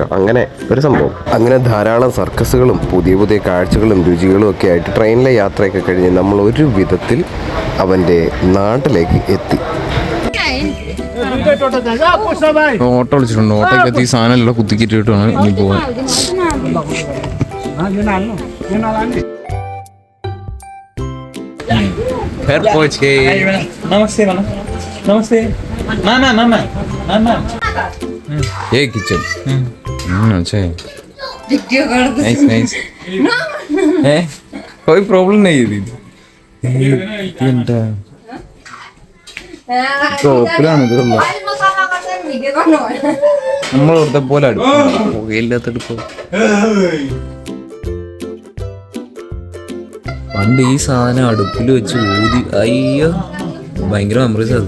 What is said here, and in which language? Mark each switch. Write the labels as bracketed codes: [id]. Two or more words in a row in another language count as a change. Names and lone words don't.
[ml] അങ്ങനെ ഒരു സംഭവം. അങ്ങനെ ധാരാളം സർക്കസുകളും പുതിയ പുതിയ കാഴ്ചകളും രുചികളും ഒക്കെ ആയിട്ട് ട്രെയിനിലെ യാത്രയൊക്കെ കഴിഞ്ഞ് നമ്മൾ ഒരു വിധത്തിൽ അവൻ്റെ നാട്ടിലേക്ക് എത്തി. ഓട്ടോ വിളിച്ചിട്ടുണ്ട്. ഓട്ടോയ്ക്കകത്ത് ഈ സാധനം എല്ലാം കുത്തിക്കിട്ടിട്ടാണ് ഇനി പോകാൻ. [hi] नमस्ते मामा मामा मामा ये किचन अच्छा है, [en] nice nice [hi] है, कोई प्रॉब्लम नहीं है दीदी. [ml] ടോപ്പിലാണ് ഇതുള്ളത്. നമ്മളിവിടുത്തെ പോലെ അടുപ്പില്ലാത്തടുപ്പ്. പണ്ട് ഈ സാധനം അടുപ്പിൽ വെച്ച് ഊതി, അയ്യോ ഭയങ്കര മെമ്മറീസ് അത്.